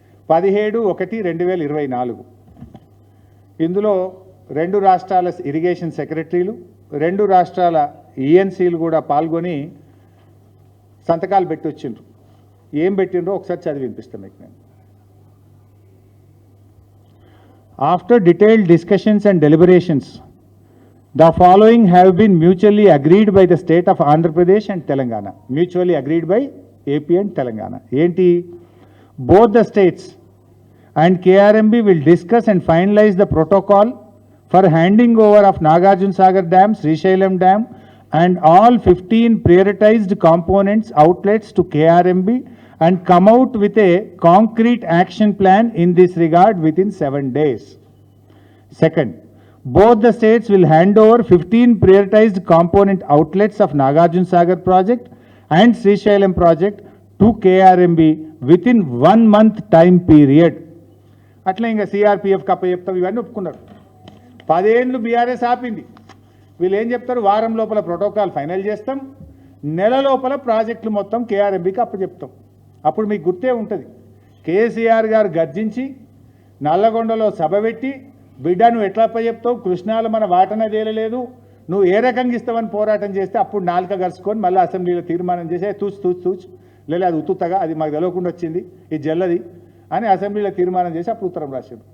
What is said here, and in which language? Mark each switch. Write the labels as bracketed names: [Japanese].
[Telugu] 17/1/2024 ఇందులో 2 రాష్ట్రాల ఇరిగేషన్ సెక్రటరీలు, 2 రాష్ట్రాల ఈఎన్సీలు కూడా పాల్గొని సంతకాలు పెట్టి వచ్చిండ్రు. ఏం పెట్టిండ్రో ఒకసారి చదివి వినిపిస్తాను మీకు నేను. [English] After detailed discussions and deliberations, the following have been mutually agreed by the state of Andhra Pradesh and Telangana. Mutually agreed by AP and Telangana. [Telugu] Enti, [English] both the states and KRMB will discuss and finalize the protocol for handing over of Nagarjuna Sagar Dam, Srisailam Dam and all 15 prioritized components outlets to KRMB and come out with a concrete action plan in this regard within 7 days. Second, both the states will hand over 15 prioritized component outlets of Nagarjuna Sagar project and Srisailam project to KRMB within 1 month time period. [Telugu] అట్లా ఇంకా CRPF కప్ప చెప్తాం, ఇవన్నీ ఒప్పుకున్నారు. 10 ఏళ్ళు BRS ఆపింది. వీళ్ళు ఏం చెప్తారు? వారం లోపల ప్రోటోకాల్ ఫైనల్ చేస్తాం, నెల లోపల ప్రాజెక్టులు మొత్తం కేఆర్ఎంబీకి అప్పచెప్తాం. అప్పుడు మీకు గుర్తే ఉంటుంది, కేసీఆర్ గారు గర్జించి నల్లగొండలో సభ పెట్టి, బిడ్డ నువ్వు ఎట్లా చెప్తావు, కృష్ణాలో మన వాటన తేలలేదు, నువ్వు ఏ రకంగా ఇస్తావని పోరాటం చేస్తే అప్పుడు నాలుక గరుచుకొని మళ్ళీ అసెంబ్లీలో తీర్మానం చేసి తూచు లేదు అది ఉత్తుతగా, అది మాకు తెలియకుండా వచ్చింది, ఇది జల్లది అని అసెంబ్లీలో తీర్మానం చేసి అప్పుడు ఉత్తరం రాశారు.